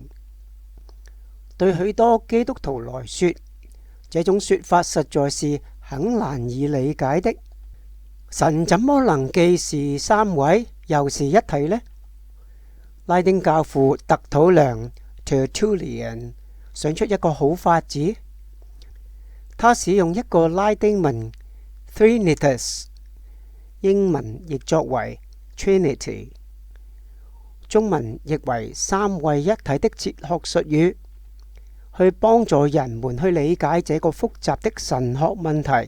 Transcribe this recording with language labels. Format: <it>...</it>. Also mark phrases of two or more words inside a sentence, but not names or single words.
<zh>對許多基督徒來說，這種說法實在是很難以理解的。神怎麼能既是三位又是一體呢？拉丁教父特土良 Tertullian 想出一個好法子，他使用一個拉丁文 Trinitas， 英文譯作為 Trinity， 中文譯為三位一體的哲學術語，去幫助人們去理解這個複雜的神學問題。</zh>